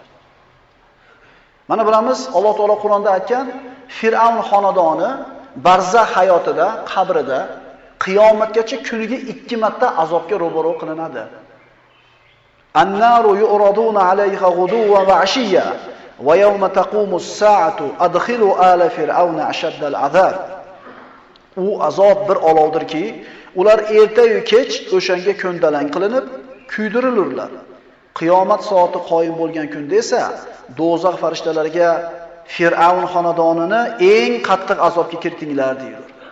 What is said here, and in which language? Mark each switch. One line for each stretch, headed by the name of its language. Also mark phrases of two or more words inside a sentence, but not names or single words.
Uzbek: Mana bilamiz, Alloh taolo Qur'onda aytgan, Fir'avn xonadoni barzax hayotida, qabrida qiyomatgacha kuniga 2 marta azobga ro'baro qilinadi.
Arabic: النار يعرضون عليها غدوا وعشيا ويوم تقوم الساعة أدخلوا آل فرعون أشد العذاب.
Uzbek: U azob bir olovdirki, ular erta-yu kech o'shanga ko'ndalang qilinib, kuydirilurlar. Qiyomat soati qoyim bo'lgan kunda esa do'zax farishtalariga Fir'avn xonadonini eng qattiq azobga kiritinglar deydilar.